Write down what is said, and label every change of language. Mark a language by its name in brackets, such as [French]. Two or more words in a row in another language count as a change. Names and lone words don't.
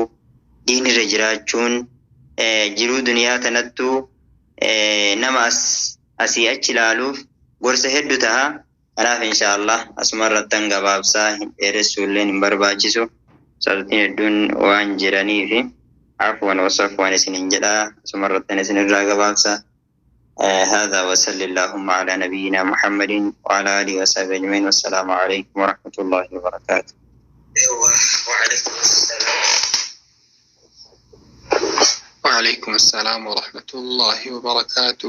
[Oromo] Diinii irra jiraachuun jiruu duniyaa tanattuu nama asii achi ilaaluuf gorsa hedduu ta'a. Kanaaf inshaallah asuma irrattan gabaabsaa hin dheeressuu illee hin barbaachisu. Sababtiin hedduun waan jiraniifi afwan wasafwan isinin jedhaa asuma irrattan isin irraa gabaabsaa. [Arabic] هذا وصلى اللهم على نبينا محمد وعلى آله وصحبه أجمعين والسلام عليكم ورحمة الله وبركاته. وعليكم السلام ورحمة الله وبركاته.